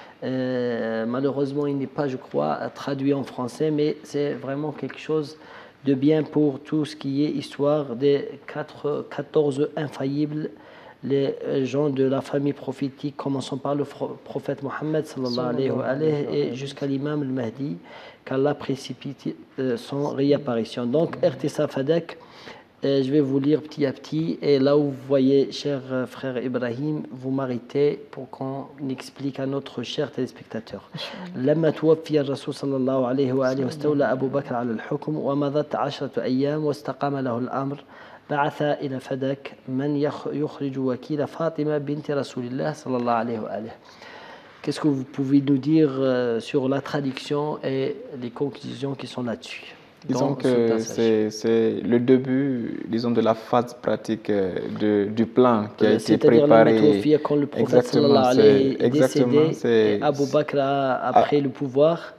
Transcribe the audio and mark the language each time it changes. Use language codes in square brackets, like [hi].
[fr] Malheureusement, il n'est pas, je crois, traduit en français, mais c'est vraiment quelque chose de bien pour tout ce qui est histoire des 14 infaillibles, les gens de la famille prophétique, commençant par le prophète Mohammed sallallahu alayhi et jusqu'à l'imam al-Mahdi, qu'Allah précipite son réapparition. Donc, Irtisa Fadak, je vais vous lire petit à petit, et là où vous voyez, cher frère Ibrahim, vous m'arrêtez pour qu'on explique à notre cher téléspectateur. [ar] لما توفي الرسول صلى الله عليه وآله واستولى أبو بكر على الحكم ومضت 10 أيام واستقام له الأمر بعث إلى فدك من يخرج وكيل فاطمة بنت رسول الله صلى الله عليه وآله. [fr] Qu'est-ce que vous pouvez nous dire sur la traduction et les conclusions qui sont là-dessus? Disons que c'est le début, disons, de la phase pratique du plan qui a été préparé. C'est-à-dire quand le prophète sallallahu alayhi est décédé et Abu Bakr a pris le pouvoir.